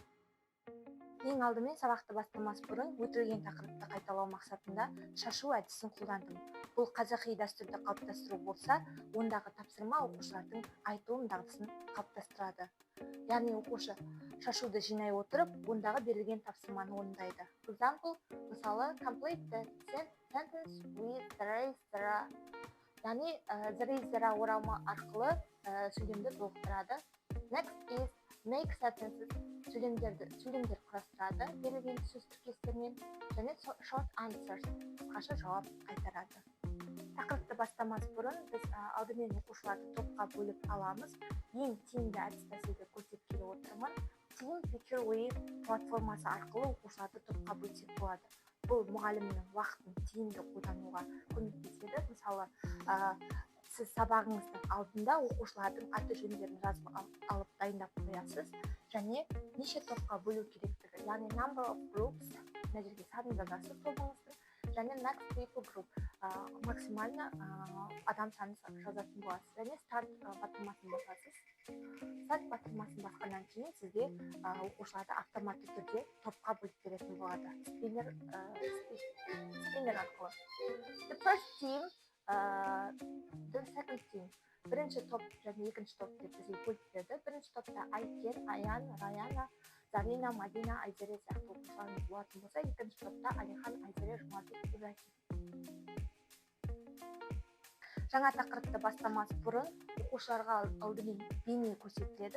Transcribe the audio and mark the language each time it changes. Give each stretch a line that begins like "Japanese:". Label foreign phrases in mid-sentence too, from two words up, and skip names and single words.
Kazakh: Ең алдымен сабақты бастамас бұрын өтілген тақырыпты қайталау мақсатында шашу әдісін қолдандым. Бұл қазақи дәстүрді қалыптастыру болса, ондағы тапсырма оқушылардың айтылым дағдысын қалыптастырады. Яғни оқушы шашуды жинай отырып, ондағы берілген тапсырманы орындайды. Мысалы,
English: complete the sentence with there.
Kazakh: Яғни there оралма арқылы сөйлемді толықтырады.
English: Next is make sentences.
Kazakh: Сөйлемдер құрастырады берілген сөз тіркестермен, және
English: short answers,
Kazakh: қысқаша жауап қайтарады. Тақырыпты бастамас бұрын біз алдымен оқушыларды топқа бөліп аламыз. Ең тиімді әдіс-тәсілді көрсетіп келе отырмын. Team Picture Wave платформасы арқылы оқушыларды топқа бөлсек болады. Бұл мұғалімнің уақытын тиімді қолдануға көмектеседі. Мысалы, сіз сабағыңыздың алдында оқушылардың аты-жөндерін жазып алып дайындап қоясыз, және неше топқа бөлу керектігі, яғни
English: number of groups,
Kazakh: мына жерге санын жазасыз тобыңыздың, және
English: next people group,
Kazakh: максимально адам санын жазатын боласыз, және start батырмасын басасыз. Start батырмасын басқаннан кейін сізге оқушыларды автоматты түрде топқа бөліп беретін болады. Спиннер арқылы.
English: The first team, the second team.
Kazakh: Бірінші топ және екінші топ деп бізге бөліп берді. Бірінші топта Айкен, Аян, Раяна, Зарина, Мадина, Айзере сияқты оқушыларымыз болатын болса, екінші топта Алихан, Айзере, Жұмабек, Ибрахим. Жаңа тақырыпты бастамас бұрын оқушыларға алдымен бейне көрсетіледі.